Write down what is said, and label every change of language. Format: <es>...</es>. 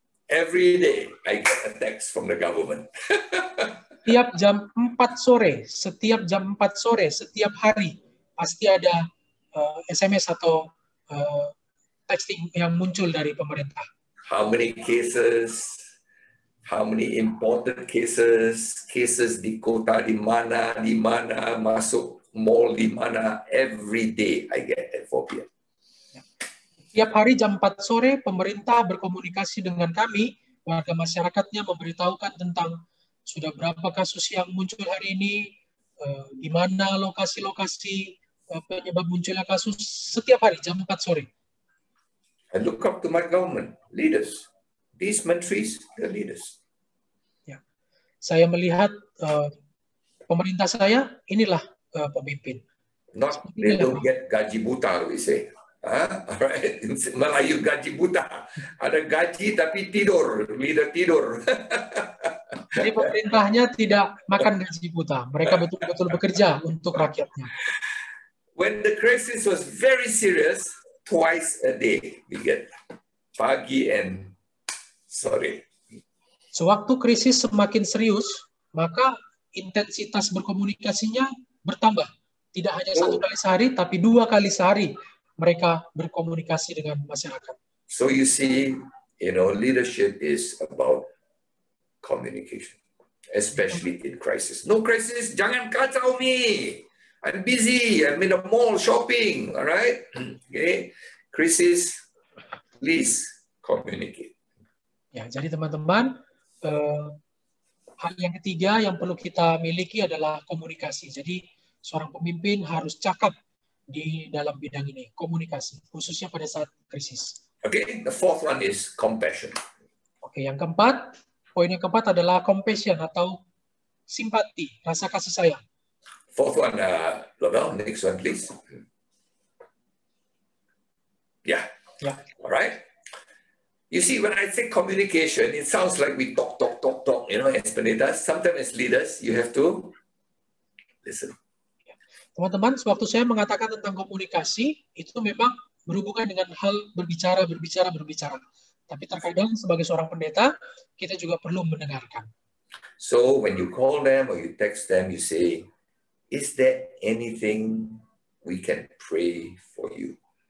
<en>every day, I get a text from the government.</en> <id>Setiap jam 4 sore, setiap hari, pasti ada SMS atau texting yang muncul dari pemerintah.</id> <en>How many cases, how many important cases</en> <id>di kota di mana, masuk mall di mana,</id> <en>every day I get at 4 p.m.</en> <id>Setiap hari jam 4 sore, pemerintah berkomunikasi dengan kami, warga masyarakatnya memberitahukan tentang sudah berapa kasus yang muncul hari ini, di mana lokasi-lokasi penyebab munculnya kasus setiap hari jam 4 sore.</id> <en>I look up to my government leaders. These mentries, they're leaders.</en> <id>Ya. Saya melihat pemerintah saya, inilah pemimpin.</id> <en>Not, they don't get</en> <id>gaji buta,</id> <en>we say. Alright,</en> <id>Melayu gaji buta. Ada gaji tapi tidur, leader tidur. Jadi pemerintahnya tidak makan gaji buta. Mereka betul-betul bekerja untuk rakyatnya.</id> <en>When the crisis was very serious, twice a day we get pagi and sore.</en> <id>Sewaktu krisis semakin serius, maka intensitas berkomunikasinya bertambah. Tidak hanya 1 kali sehari, tapi 2 kali sehari mereka berkomunikasi dengan masyarakat.</id> <en>So you see, leadership is about communication, especially in crisis. No crisis,</en> <id>jangan kacau</id> <en>me. I'm busy, I'm in the mall shopping, all right? Okay, crisis, please communicate.</en> <id>Ya, jadi teman-teman, hal yang ketiga yang perlu kita miliki adalah komunikasi. Jadi seorang pemimpin harus cakap di dalam bidang ini, komunikasi, khususnya pada saat krisis.</id> <en>Okay, the fourth one is compassion.</en> <id>Oke, yang keempat, poin yang keempat adalah compassion atau simpati, rasa kasih sayang.</id> <en>Fourth one, Lavelle, next one, please. Yeah. All right. You see, when I say communication, it sounds like we talk, as penditas. Sometimes as leaders, you have to listen.</en> <id>Teman-teman, sewaktu saya mengatakan tentang komunikasi, itu memang berhubungan dengan hal berbicara. Tapi terkadang sebagai seorang pendeta, kita juga perlu mendengarkan.</id> <en>So when you call them or you text them, you say, is there anything we can pray for you?</en>